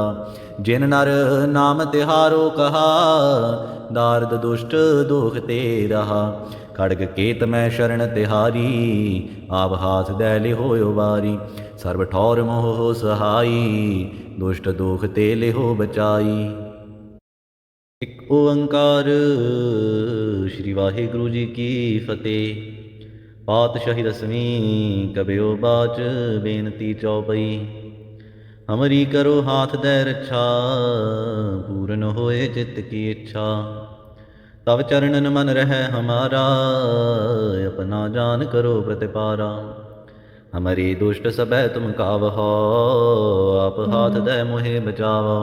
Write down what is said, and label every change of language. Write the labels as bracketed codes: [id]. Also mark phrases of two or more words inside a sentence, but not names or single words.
[hi] जिन नर नाम तिहारो कहा, दारद दुष्ट दोख ते रहा। खड़ग केत मैं शरण तिहारी, आप हाथ दै लिहो उबारी। सर्व ठौर मोह सहाई, दुष्ट दोख ते लिहो बचाई। एक ओंकार। श्री वाहिगुरु जी की फतेह। पातशाही दसवीं कबियो बाच, बेनती चौपई। हमरी करो हाथ दै रक्षा, पूर्ण होए चित्त की इच्छा। तब चरणन मन रह हमारा, अपना जान करो प्रतिपारा। हमारी दुष्ट सबै तुम कावहो, आप हाथ दै मोहे बचावो।